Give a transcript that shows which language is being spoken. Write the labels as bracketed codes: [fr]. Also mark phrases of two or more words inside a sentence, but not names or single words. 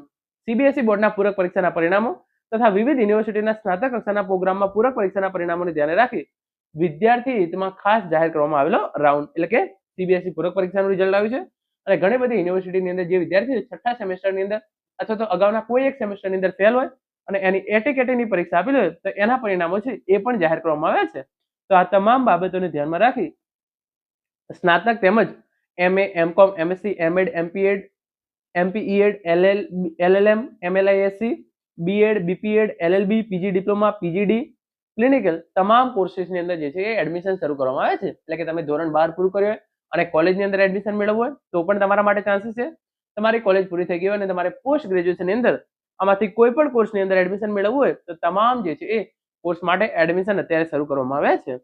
[gu] CBSE બોર્ડના પૂરક પરીક્ષાના પરિણામો તથા વિવિધ યુનિવર્સિટીના સ્નાતક કક્ષાના પ્રોગ્રામમાં પૂરક પરીક્ષાના પરિણામોને ધ્યાને રાખી વિદ્યાર્થી હિતમાં ખાસ જાહેર કરવામાં આવેલો રાઉન્ડ એટલે કે CBSE પૂરક પરીક્ષાનું રિઝલ્ટ આવ્યું છે. અને ઘણી બધી યુનિવર્સિટીની અંદર જે વિદ્યાર્થી છઠ્ઠા સેમેસ્ટરની અંદર અથવા તો અગાઉના કોઈ એક સેમેસ્ટરની અંદર ફેલ હોય અને એની એટીકેટીની પરીક્ષા આપેલી હોય તો એના પરિણામો છે એ પણ જાહેર કરવામાં આવ્યા છે. તો આ તમામ બાબતોને ધ્યાનમાં રાખી સ્નાતક તેમજ MA, MCOM, MSc, MEd, MPEd, LLM, MLISC, BEd, BPEd, LLB, [en] PG diploma, [gu] PGD, ક્લિનિકલ તમામ કોર્સીસની અંદર જે છે એ એડમિશન શરૂ કરવામાં આવે છે. એટલે કે તમે ધોરણ 12 પૂરું કર્યું હોય અને કોલેજની અંદર એડમિશન મેળવવું હોય તો પણ તમારા માટે ચાન્સીસ છે. તમારી કોલેજ પૂરી થઈ ગઈ હોય અને તમારે [en] post graduationની [gu] અંદર આમાંથી કોઈ પણ કોર્સની અંદર એડમિશન મેળવવું હોય તો તમામ જે છે એ કોર્સ માટે એડમિશન અત્યારે શરૂ કરવામાં આવ્યા છે.